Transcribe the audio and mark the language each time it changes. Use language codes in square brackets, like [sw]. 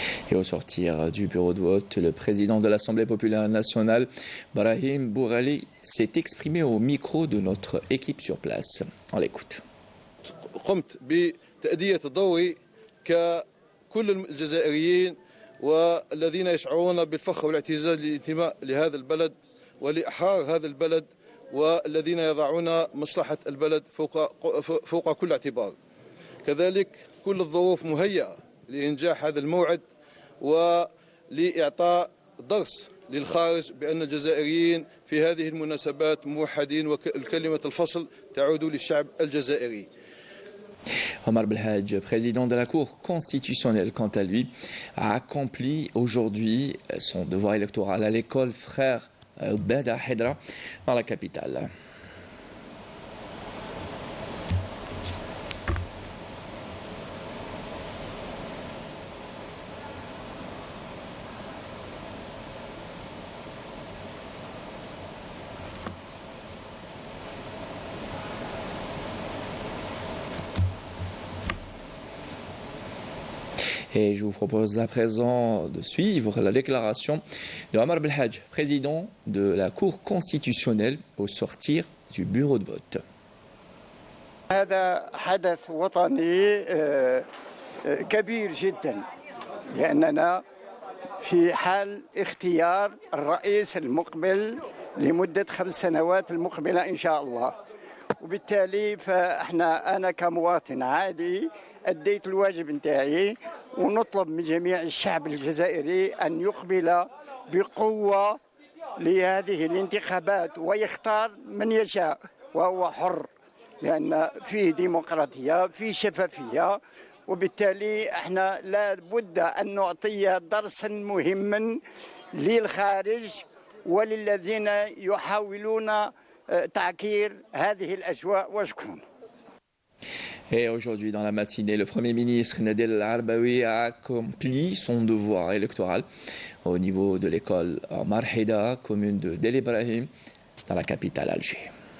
[fr] Et au sortir du bureau de vote, le président de l'Assemblée populaire nationale, Brahim Bourali, s'est exprimé au micro de notre équipe sur place. On l'écoute. [ar] قمت بتأدية الضوء ككل الجزائريين والذين يشعرون بالفخر والاعتزاز للانتماء لهذا البلد ولأحرار هذا البلد والذين يضعون مصلحة البلد فوق كل اعتبار. كذلك كل الظروف مهيئة لإنجاح هذا الموعد ولإعطاء درس للخارج بأن الجزائريين في هذه المناسبات موحدين وكلمة الفصل تعود للشعب الجزائري. [fr] Omar Belhadj, président de la Cour constitutionnelle, quant à lui, a accompli aujourd'hui son devoir électoral à l'école Frère Bada Hedra dans la capitale. Et je vous propose à présent de suivre la déclaration de Omar Belhadj, président de la Cour constitutionnelle, au sortir du bureau de vote. [ar] هذا حدث وطني كبير جدا لأننا في حال اختيار الرئيس المقبل لمدة 5 سنوات المقبلة إن شاء الله، وبالتالي أنا كمواطن عادي أديت الواجب نتاعي، ونطلب من جميع الشعب الجزائري أن يقبل بقوة لهذه الانتخابات ويختار من يشاء وهو حر، لأن فيه ديمقراطية، فيه شفافية، وبالتالي احنا لا بد أن نعطي درسا مهما للخارج وللذين يحاولون تعكير هذه الأجواء. وشكرا. [fr] Et aujourd'hui, dans la matinée, le Premier ministre Nadel Al-Arbaoui a accompli son devoir électoral au niveau de l'école Marhida, commune de Del Ibrahim, dans la capitale Alger.